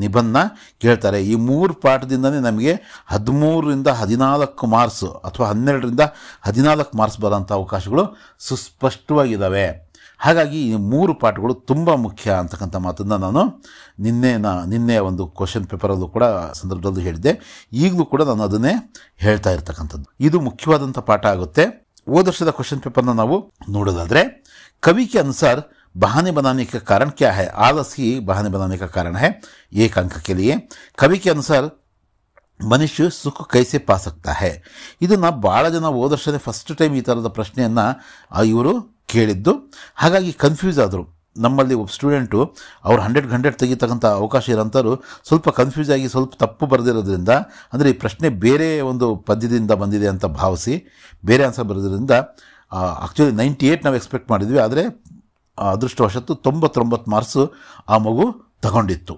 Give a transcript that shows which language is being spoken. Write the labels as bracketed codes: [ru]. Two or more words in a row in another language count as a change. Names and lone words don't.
[kn] ಈ 3 ಪಾಠದಿಂದನೇ ನಮಗೆ 13ರಿಂದ 14 ಮಾರ್ಕ್ಸ್ ಅಥವಾ 12ರಿಂದ 14 ಮಾರ್ಕ್ಸ್ ಬರೋಂಥ ಅವಕಾಶಗಳು ಸುಸ್ಪಷ್ಟವಾಗಿದ್ದಾವೆ. ಹಾಗಾಗಿ ಈ 3 ಪಾಠಗಳು ತುಂಬ ಮುಖ್ಯ ಅಂತಕ್ಕಂಥ ಮಾತನ್ನು ನಾನು ನಿನ್ನೆ ಒಂದು [en] question paper [kn] ಕೂಡ ಸಂದರ್ಭದಲ್ಲೂ ಹೇಳಿದ್ದೆ. ಈಗಲೂ ಕೂಡ ನಾನು ಅದನ್ನೇ ಹೇಳ್ತಾ ಇರ್ತಕ್ಕಂಥದ್ದು. ಇದು ಮುಖ್ಯವಾದಂಥ ಪಾಠ ಆಗುತ್ತೆ. ಹೋದ ವರ್ಷದ [en] question paper [kn] ನಾವು ನೋಡೋದಾದರೆ, [hi] कवि के अनुसार बहाने बनाने का कारण क्या है. आलस ही बहाने बनाने का कारण है. 1 अंक के लिए. कवि के अनुसार मनुष्य सुख कैसे पा सकता है. [kn] ಇದನ್ನು ಭಾಳ ಜನ ಹೋದ ವರ್ಷನೇ [en] first time [kn] ಈ ಥರದ ಪ್ರಶ್ನೆಯನ್ನು ಇವರು ಕೇಳಿದ್ದು. ಹಾಗಾಗಿ ಕನ್ಫ್ಯೂಸ್ ಆದರು. ನಮ್ಮಲ್ಲಿ ಒಬ್ಬ ಸ್ಟೂಡೆಂಟು ಅವ್ರು 100 ತೆಗಿತಕ್ಕಂಥ ಅವಕಾಶ ಇರೋಂಥವ್ರು ಸ್ವಲ್ಪ ಕನ್ಫ್ಯೂಸ್ ಆಗಿ ಸ್ವಲ್ಪ ತಪ್ಪು ಬರೆದಿರೋದ್ರಿಂದ, ಅಂದರೆ ಈ ಪ್ರಶ್ನೆ ಬೇರೆ ಒಂದು ಪದ್ಯದಿಂದ ಬಂದಿದೆ ಅಂತ ಭಾವಿಸಿ ಬೇರೆ ಆನ್ಸರ್ ಬರೆದಿರೋದ್ರಿಂದ ಆ್ಯಕ್ಚುಲಿ 98 ನಾವು ಎಕ್ಸ್ಪೆಕ್ಟ್ ಮಾಡಿದ್ವಿ, ಆದರೆ ಅದೃಷ್ಟವಶತ್ತು 99 ಮಾರ್ಕ್ಸು ಆ ಮಗು ತಗೊಂಡಿತ್ತು.